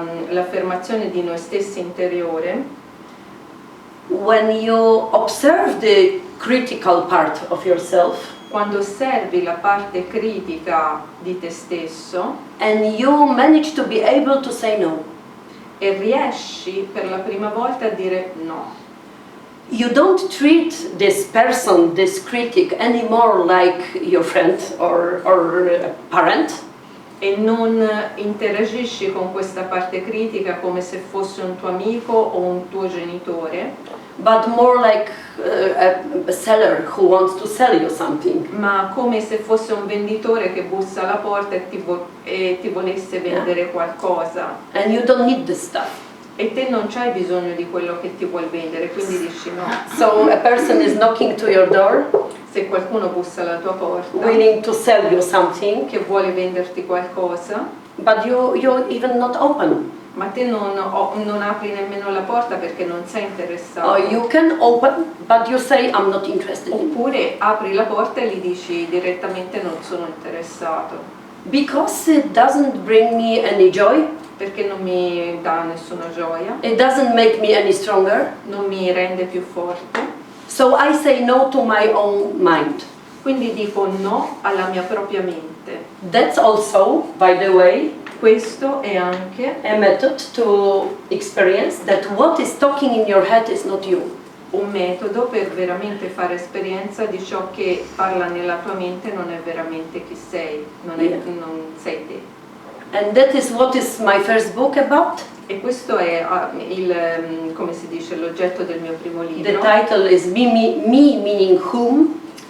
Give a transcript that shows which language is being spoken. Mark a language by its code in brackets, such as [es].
[it] L'affermazione di noi stessi interiore. [en] When you observe the critical part of yourself, [it] quando osservi la parte critica di te stesso, [en] and you manage to be able to say no. [it] E riesci per la prima volta a dire no. [en] You don't treat this person, this critic, anymore like your friend or parent. [it] E non interagisci con questa parte critica come se fosse un tuo amico o un tuo genitore. [en] But more like a seller who wants to sell you something. [it] Ma come se fosse un venditore che bussa alla porta e ti volesse vendere qualcosa. [en] And you don't need this stuff. [it] E te non c'hai bisogno di quello che ti vuol vendere, quindi dici no. [en] So a person is knocking to your door, [it] se qualcuno bussa alla tua porta, [en] willing to sell you something, [it] che vuole venderti qualcosa, [en] but you even not open. [it] Ma te non apri nemmeno la porta perché non sei interessato. [en] Or you can open, but you say I'm not interested. [it] Oppure apri la porta e gli dici direttamente non sono interessato. [en] Because it doesn't bring me any joy. [it] Perché non mi dà nessuna gioia. [en] It doesn't make me any stronger. [it] Non mi rende più forte. [en] So I say no to my own mind. [it] Quindi dico no alla mia propria mente. [en] That's also, by the way, [it] questo è anche [en] a method to experience that what is talking in your head is not you. [it] Un metodo per veramente fare esperienza di ciò che parla nella tua mente non è veramente chi sei, non sei te. [en] And that is what is my first book about. [it] E questo è come si dice, l'oggetto del mio primo libro. [en] The title is me meaning whom.